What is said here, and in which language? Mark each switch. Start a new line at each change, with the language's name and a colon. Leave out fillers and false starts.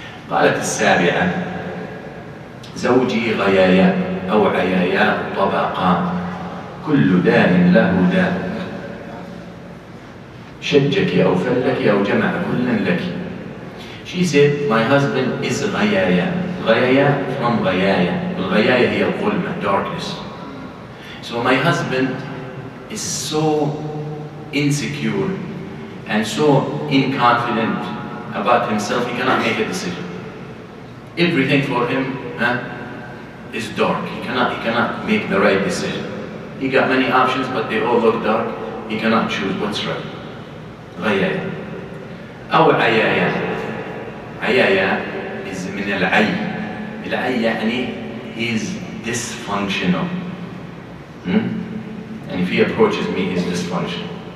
Arabic: قالت السابعة زوجي غيايا أو عيايا طبقا كل داء له داء شجك أو فلك أو جمع كلا لك.
English: She said, my husband is غيايا.
Arabic: غيايا from غيايا. الغيايا هي الظلمة, darkness.
English: So my husband is so insecure and so inconfident about himself, he cannot make a decision. Everything for him is dark. He cannot make the right decision. He got many options, but they all look dark. He cannot choose what's right.
Arabic: غيايا أو عيايا. عيايا is من العي. العي يعني
English: he's dysfunctional. And if he approaches me, he's dysfunctional.